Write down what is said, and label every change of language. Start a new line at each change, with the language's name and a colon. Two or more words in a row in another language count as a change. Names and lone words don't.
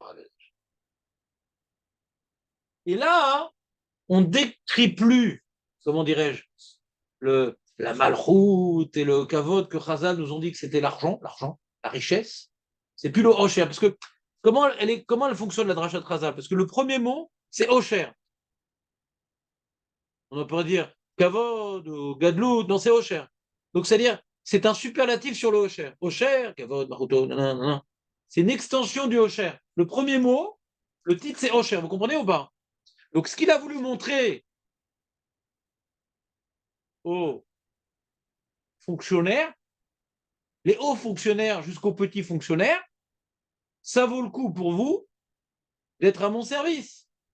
French: Et là, on ne décrit plus, comment dirais-je, la malchoute et le kavod que Chazal nous ont dit que c'était l'argent, la richesse. C'est plus le Osher. Parce que comment elle fonctionne la dracha de Chazal? Parce que le premier mot, c'est Osher. On pourrait dire kavod ou gadlout, non, c'est Osher. Donc c'est-à-dire, c'est un superlatif sur le Osher.
Hebrew: עושר, כבוד, מרותו, nanana.
French: C'est une extension du Osher. Le premier mot, le titre, c'est Osher. Vous comprenez ou pas? Donc ce qu'il a voulu montrer aux fonctionnaires, les hauts fonctionnaires jusqu'aux petits fonctionnaires, ça vaut le coup pour vous d'être à mon service.